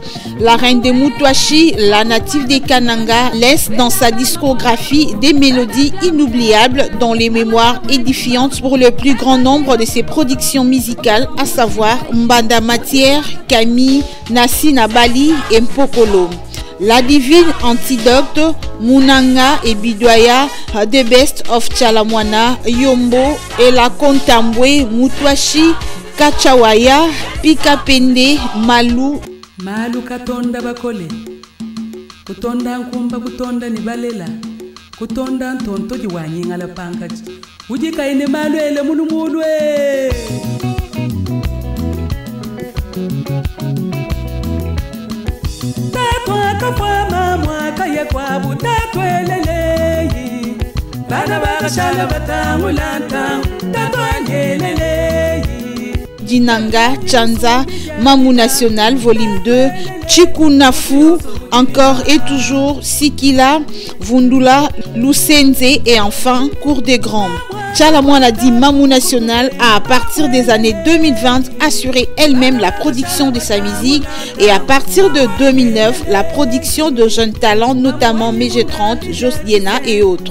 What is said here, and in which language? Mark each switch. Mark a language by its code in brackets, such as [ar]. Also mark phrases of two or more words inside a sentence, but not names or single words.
[fr] La reine de Moutouachi, la native des Kananga, laisse dans sa discographie des mélodies inoubliables dont les mémoires édifiantes pour le plus grand nombre de ses productions musicales, à savoir Mbanda Matière, Kami, Nassi Nabali et Mpokolo. La divine antidote, Munanga et Bidoya, The Best of Tchalamwana, Yombo et la Kontambwe, Moutouachi, Kachawaya, Pikapende, Malou. [lua] Malu katonda bakole, kutonda nkumba kutonda nibalela, kutonda ntonto jiwanyi ngala pankaji, ujika ine malu ele mulumulwe. Tatwa kafwa mamwa kaya kwa butatwe leleyi, bana bakashala batangulanta, tatwa nyeleleyi. [fr] Dinanga, Tchanza, Mamou National, volume 2, Chikunafu, encore et toujours, Sikila, Vundula, Lusenze et enfin Cour des Grands. Tchalamwana dit Mamou National a à partir des années 2020 assuré elle-même la production de sa musique et à partir de 2009 la production de jeunes talents, notamment Mg30, Josdiena et autres.